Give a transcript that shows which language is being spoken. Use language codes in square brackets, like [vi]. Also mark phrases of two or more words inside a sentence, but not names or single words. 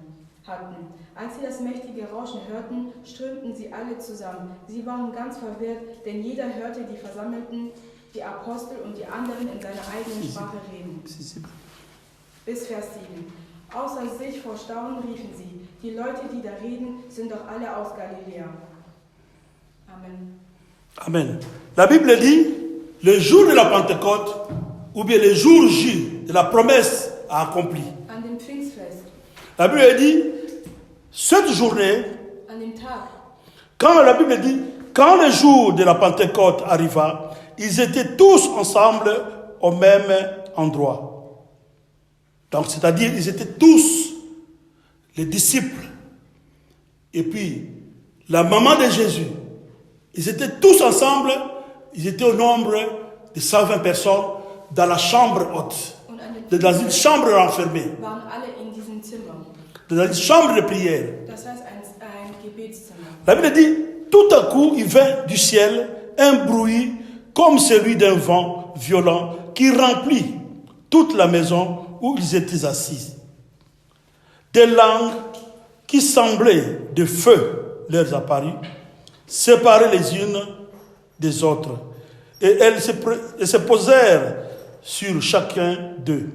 [de] Als sie das mächtige Rauschen hörten, strömten sie alle zusammen. Sie waren ganz verwirrt, denn jeder hörte die Versammelten, die Apostel und die anderen in seiner eigenen Sprache reden. Bis Vers 7. Außer sich vor Staunen riefen sie, die Leute, die da reden, sind doch alle aus Galiläa. Amen. Amen. [fr] La Bible dit, le jour de la Pentecôte, ou bien le jour J de la promesse accomplie. [de] An dem Pfingstfest, [fr] La Bible dit, cette journée, [de] an dem Tag, [fr] quand la Bible dit, quand le jour de la Pentecôte arriva, ils étaient tous ensemble au même endroit. Donc, c'est-à-dire, ils étaient tous les disciples. Et puis, la maman de Jésus, ils étaient tous ensemble, ils étaient au nombre de 120 personnes dans la chambre haute, [de] und an dem [fr] dans une chambre renfermée, [de] waren alle in diesem Zimmer. [fr] dans une chambre de prière. [de] Das heißt ein Gebetszimmer. [fr] La Bible dit, tout à coup, il vint du ciel un bruit comme celui d'un vent violent qui remplit toute la maison où ils étaient assis. Des langues qui semblaient de feu leur apparut, séparées les unes des autres, et elles se posèrent sur chacun d'eux.